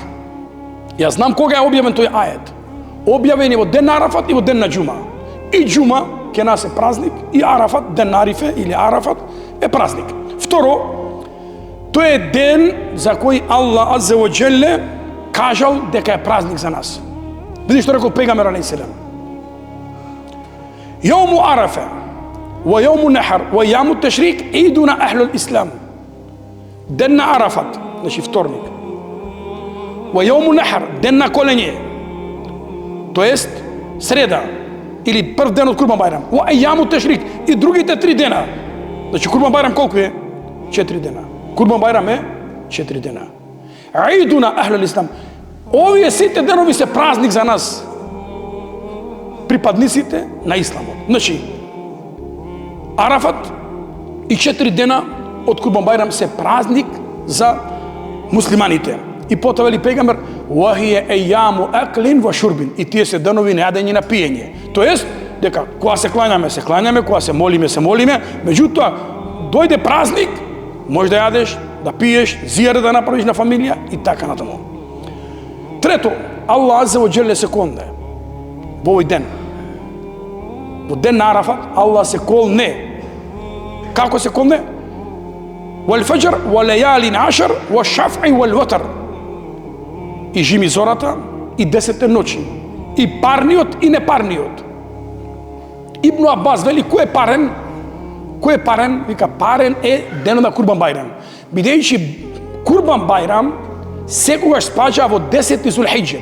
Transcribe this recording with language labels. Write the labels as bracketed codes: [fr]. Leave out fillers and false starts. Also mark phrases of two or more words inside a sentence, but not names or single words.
[mk] Јас знам кога е објавен тој ајет. Објавен е во ден на Арафат и во ден на џума. И џума ке нас е празник, и Арафат, ден на Арифе или Арафат е празник. Второ, тој е ден за кој Аллах [ar] аззе ва џелле [mk] кажал дека е празник за нас. Види што рекол пејгамбер алейхиселам: [ar] "يوم عرفة ويوم النحر وأيام التشريق عيدنا أهل الإسلام." [mk] Ден на Арафат, значи вторник. [ar] ويوم النحر, [mk] ден на колење, тоест среда или прв ден од Курбан Бајрам. [ar] وأيام التشريق, [mk] и другите 3 дена. Значи Курбан Бајрам колку е? 4 дена. Курбан Бајрам е 4 дена. [ar] عيدنا أهل الإسلام. [mk] Овие сите денови се празник за нас, припадниците на исламот. Значи, Арафат и 4 дена од Курбан Бајрам се празник за муслиманите. И потоа вели пејгамбер: [ar] "وهي أيام أكل وشرب." [mk] И тие се денови на јадење и на пиење. Тоест, дека кога се клањаме, кога се молиме, меѓутоа дојде празник, може да јадеш, да пиеш, зијаре да направиш на фамилија и така натаму. Трето, Аллах [ar] аззе ва џелле [mk] се колне во овој ден. Во ден на Арафат Аллах се колне. Како се колне? [ar] والفجر وليال عشر والشفع والوتر. [mk] И жими зората и 10 ноќи и парниот и непарниот. Ибн Аббас вели кој е парен? Кој е парен? Вика парен е денот на Курбан Бајрам. Бидејќи Курбан Бајрам секогаш спаѓа во 10 Зулхиџа.